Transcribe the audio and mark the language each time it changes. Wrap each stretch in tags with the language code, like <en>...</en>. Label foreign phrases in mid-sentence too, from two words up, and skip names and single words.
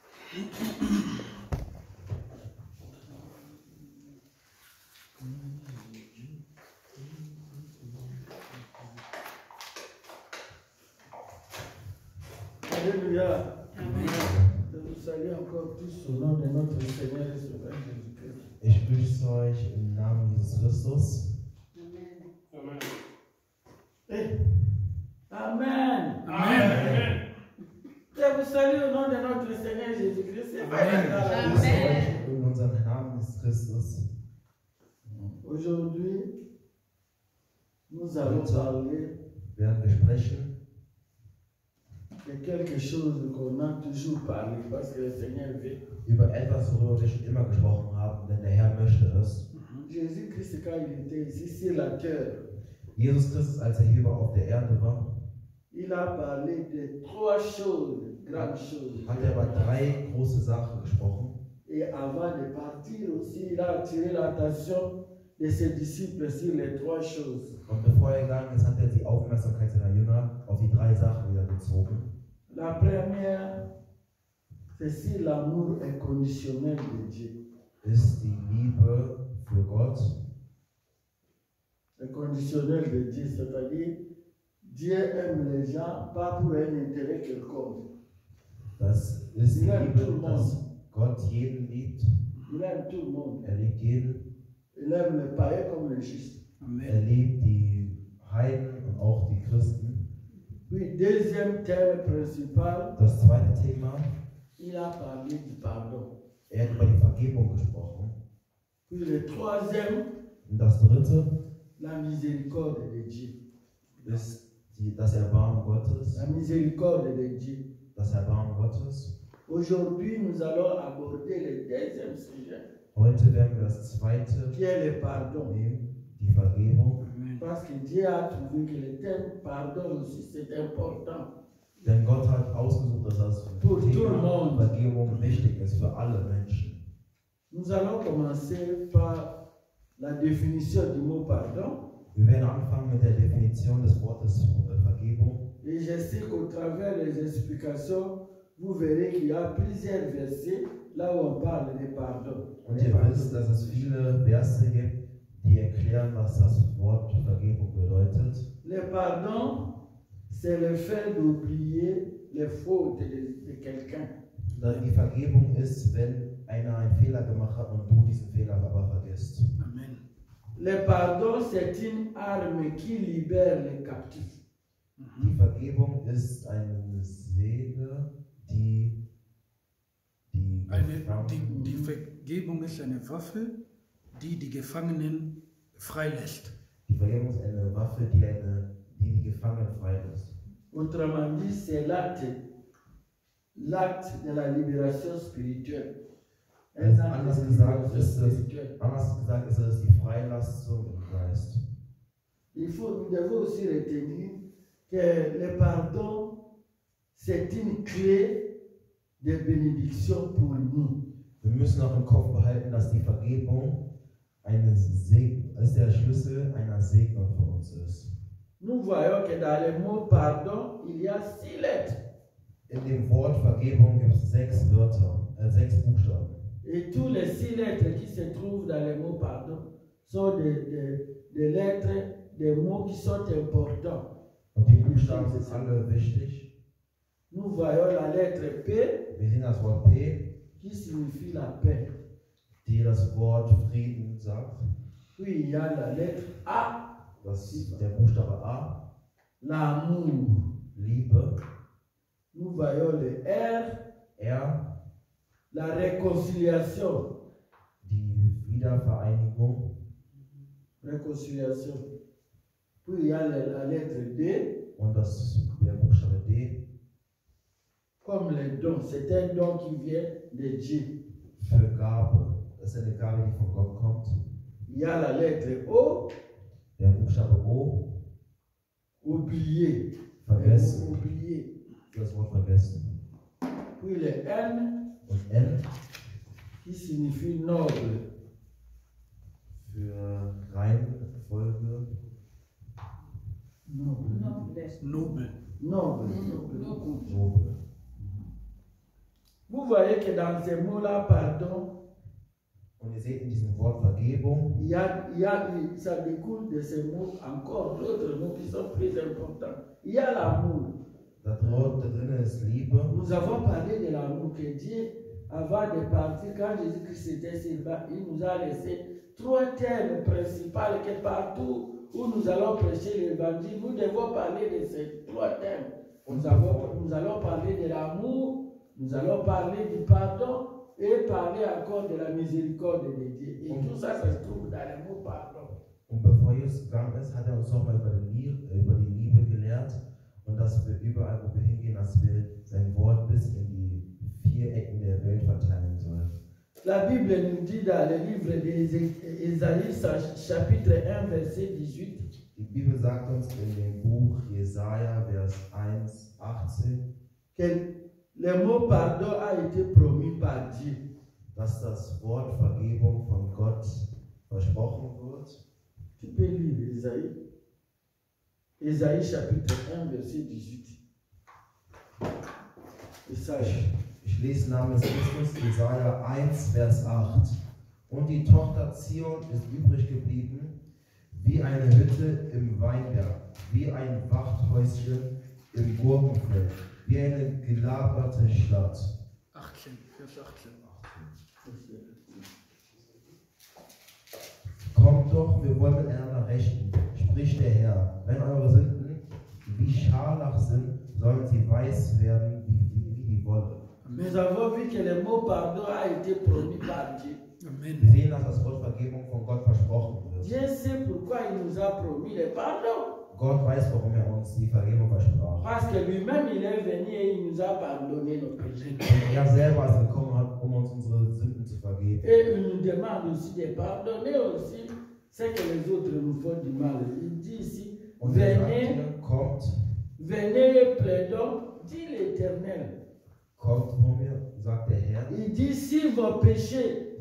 <fr>Alléluia. Amen. Je vous salue encore tous au nom de notre Seigneur et Sauveur Jésus-Christ.</fr> <de>Ich grüße euch im Namen Jesus Christus. Amen. Amen. Hey. Amen. Amen.</de> <fr>Je vous salue au nom de notre Seigneur Jésus-Christ. Amen.</fr> <de>Ich grüße euch in unserem Namen Jesus Christus.</de> <fr>Aujourd'hui, nous allons parler</fr> <de>werden wir sprechen</de> <fr>de quelque chose qu'on a toujours parlé parce que le Seigneur veut.</fr> <de>über etwas, worüber wir schon immer gesprochen haben, denn der Herr möchte es.</de> <fr>Jésus-Christ, quand il était ici sur la terre,</fr> <de>Jesus Christus, als er hier auf der Erde war,</de> <fr>il a parlé de trois choses, grandes choses.</fr> <de>hat er über 3 große Sachen gesprochen.</de> <fr>Et avant de partir aussi, il a attiré l'attention de ses disciples sur les trois choses.</fr> <de>Und bevor er gegangen ist, hat er die Aufmerksamkeit seiner Jünger auf die 3 Sachen wieder gezogen.</de> <fr>La première, c'est sur l'amour inconditionnel de Dieu.</fr> <de>Ist die Liebe für Gott.</de> <fr>Inconditionnel de Dieu, c'est-à-dire Dieu aime les gens pas pour un intérêt quelconque.</fr> <de>Das ist die Liebe, dass Gott jeden liebt.</de> <fr>Il aime tout le monde.</fr> <de>Er liebt jeden.</de> <fr>Il aime les païens comme les justes.</fr> <de>Er liebt die Heiden und auch die Christen.</de> <fr>Puis, deuxième thème principal,</fr> <de>Das zweite Thema,</de> <fr>il a parlé du pardon.</fr> <de>er hat über die Vergebung gesprochen.</de> <fr>Puis, le troisième,</fr> <de>Und das dritte</de> <fr>la miséricorde de Dieu.</fr> <de>ist das Erbarmen Gottes.</de> <fr>La miséricorde de Dieu.</fr> <de>Das Erbarmen Gottes.</de> <fr>Aujourd'hui, nous allons aborder le deuxième sujet,</fr> <de>Heute werden wir das zweite</de> <fr>qui est le pardon.</fr> <de>nehmen, die Vergebung.</de> <fr>Parce que Dieu a trouvé que le thème pardon aussi, c'est important.</fr> <de>Denn Gott hat ausgesucht, dass das</de> <fr>Pour tout le</fr> <de>Thema</de> <fr>monde.</fr> <de>Vergebung wichtig ist für alle Menschen.</de> <fr>Nous allons commencer par la définition du mot pardon.</fr> <de>Wir werden anfangen mit der Definition des Wortes Vergebung.</de> <fr>Et je sais qu'au travers des explications, vous verrez qu'il y a plusieurs versets là où on parle de pardon.</fr> <de>Und ihr wisst, dass es viele Verse gibt, die erklären, was das Wort Vergebung bedeutet.</de> <fr>Le pardon, c'est le fait d'oublier les fautes de quelqu'un.</fr> <de>Die Vergebung ist, wenn einer einen Fehler gemacht hat und du diesen Fehler aber vergisst. Amen.</de> <fr>Le pardon, c'est une arme qui libère les captifs.</fr> <de>Die Vergebung ist eine Seele, die die Vergebung ist eine Waffe, die die Gefangenen freilässt. Die Vergebung ist eine Waffe, die Gefangenen freilässt.</de> <fr>Autrement dit, c'est l'acte de la libération spirituelle.</fr> <de>Anders gesagt ist es die Freilassung im Geist.</de> <fr>Nous devons aussi retenir que le pardon, c'est une clé de bénédiction pour nous.</fr> <de>Wir müssen auch im Kopf behalten, dass die Vergebung der Schlüssel einer Segnung für uns ist.</de> <fr>Nous voyons que dans le mot pardon, il y a 6 lettres.</fr> <de>In dem Wort Vergebung gibt es 6 Buchstaben.</de> <fr>Et tous les 6 lettres qui se trouvent dans le mot pardon sont des lettres, des mots qui sont importants.</fr> <de>Und die Buchstaben sind alle wichtig.</de> <fr>Nous voyons la lettre P,</fr> <de>Wir sehen das Wort P,</de> <fr>qui signifie la paix.</fr> <de>die das Wort Frieden sagt.</de> <fr>Puis il y a la lettre A,</fr> <de>Das ist der Buchstabe A,</de> <fr>l'amour.</fr> <de>Liebe.</de> <fr>Nous voyons le R, la réconciliation.</fr> <de>Die Wiedervereinigung.</de> <fr>Réconciliation. Puis il y a la lettre D,</fr> <de>Und der Buchstabe D,</de> <fr>comme le don. C'est un don qui vient de Dieu.</fr> <de>für Gabe. Das ist eine Gabe, die von Gott kommt.</de> <fr>Il y a la lettre O,</fr> <de>Der Buchstabe O,</de> <fr>oublier.</fr> <de>vergessen.</de> <fr>Oublier.</fr> <de>Das Wort vergessen.</de> <fr>Puis le N,</fr> <de>Und N,</de> <fr>qui signifie noble.</fr> <de>für Reihenfolge.</de> <fr>Noble.</fr> <de>Nobel.</de> <fr>Noble.</fr> <de>Nobel.</de> <fr>Vous voyez que dans ces mots-là, pardon,</fr> <de>Und ihr seht in diesem Wort Vergebung,</de> <fr>ça découle de ces mots encore d'autres mots qui sont très importants. Il y a l'amour.</fr> <de>da drin ist Liebe.</de> <fr>Nous avons parlé de l'amour que Dieu, avant de partir, quand Jésus-Christ était sur-bas, il nous a laissé 3 thèmes principaux que partout où nous allons prêcher l'évangile, nous devons parler de ces 3 thèmes. Nous allons parler de l'amour, nous allons parler du pardon et parler encore de la miséricorde de Dieu. Et tout ça, ça se trouve dans le mot pardon.</fr> <de>Und bevor Jesus gegangen ist, hat uns nochmal über die Liebe gelehrt und dass wir überall, wo wir hingehen, dass wir sein Wort bis in die 4 Ecken der Welt verteilen sollen.</de> <fr>La Bible nous dit dans le livre d'Ésaïe, chapitre 1, verset 18,</fr> <de>Die Bibel sagt uns in dem Buch Jesaja, Vers 1, 18,</de> <fr>que le mot pardon a été promis par Dieu.</fr> <de>dass das Wort Vergebung von Gott versprochen wird.</de> <fr>Tu peux lire Ésaïe. Ésaïe chapitre 1, verset 18.</fr> <de>Ich lese namens Christus Jesaja 1, Vers 8. Und die Tochter Zion ist übrig geblieben, wie eine Hütte im Weinberg, wie ein Wachthäuschen im Gurkenfeld, wie eine gelagerte Stadt. 18, Vers 18. Kommt doch, wir wollen miteinander rechten, spricht der Herr. Wenn eure Sünden wie Scharlach sind, sollen sie weiß werden wie die Wolle.</de> <fr>Nous avons vu que le mot pardon a été promis par Dieu. Amen.</fr> <de>Wir sehen, dass das Wort Vergebung von Gott versprochen wird.</de> <fr>Dieu sait pourquoi il nous a promis le pardon.</fr> <de>Gott weiß, warum uns die Vergebung versprach.</de> <fr>Parce que lui-même, il est venu et il nous a pardonné nos péchés.</fr> <de>Und er selber ist gekommen, uns unsere Sünden zu vergeben.</de> <fr>Et il nous demande aussi de pardonner aussi ce que les autres nous font du mal. Il dit ici,</fr> <de>Und er sagt</de> <fr>venez,</fr> <de>hier, kommt</de> <fr>venez, plaidons, dit l'Éternel.</fr> <de>kommt vor mir, sagt der Herr.</de> <fr>Il dit, si vos péchés</fr>